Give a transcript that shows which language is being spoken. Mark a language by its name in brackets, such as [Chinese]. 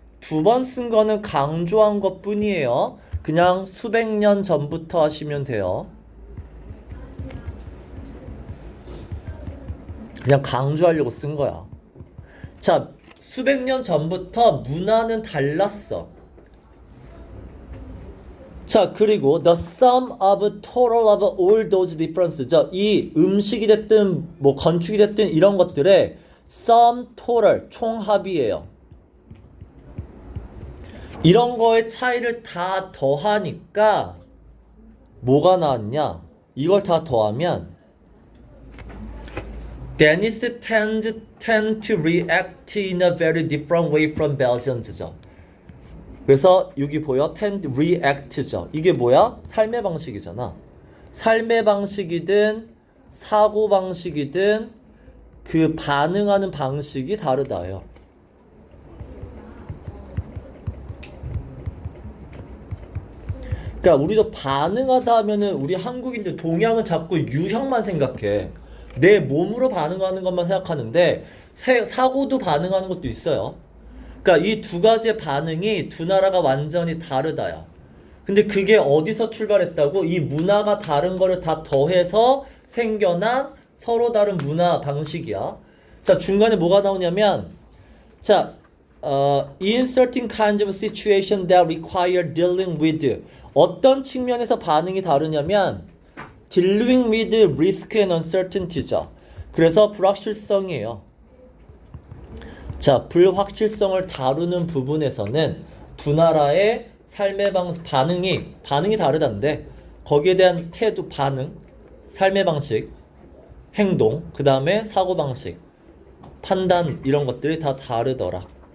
[Korean] 두 번 쓴 거는 강조한 것 뿐이에요. 그냥 수백 년 전부터 하시면 돼요. 그냥 강조하려고 쓴 거야. 자, 수백 년 전부터 문화는 달랐어. 자, 그리고 [English] the sum of total of all those differences. [Korean] 이 음식이 됐든 뭐 건축이 됐든 이런 것들의 [English] sum total [Korean] 총합이에요. 이런 거의 차이를 다 더하니까 뭐가 나왔냐? 이걸 다 더하면 [English] Dennis tend to react in a very different way from Belgians죠. [Korean] 그래서 여기 보여? [English] tend react [Korean] 죠. 이게 뭐야? 삶의 방식이잖아. 삶의 방식이든 사고 방식이든 그 반응하는 방식이 다르다요. 그러니까 우리도 반응하다 하면은 우리 한국인들 동양은 자꾸 유형만 생각해. 내 몸으로 반응하는 것만 생각하는데 사고도 반응하는 것도 있어요. 그러니까 이 두 가지의 반응이 두 나라가 완전히 다르다야. 근데 그게 어디서 출발했다고? 이 문화가 다른 거를 다 더해서 생겨난 서로 다른 문화 방식이야. 자, 중간에 뭐가 나오냐면 자, [English] in certain kinds of situation that require dealing with [Korean] 어떤 측면에서 반응이 다르냐면 [English] dealing with risk and uncertainty죠. [Korean] 그래서 불확실성이에요. 자, 불확실성을 다루는 부분에서는 두 나라의 삶의 반응이 다르다는데 거기에 대한 태도, 반응, 삶의 방식, 행동, 그 다음에 사고 방식, 판단 이런 것들이 다 다르더라.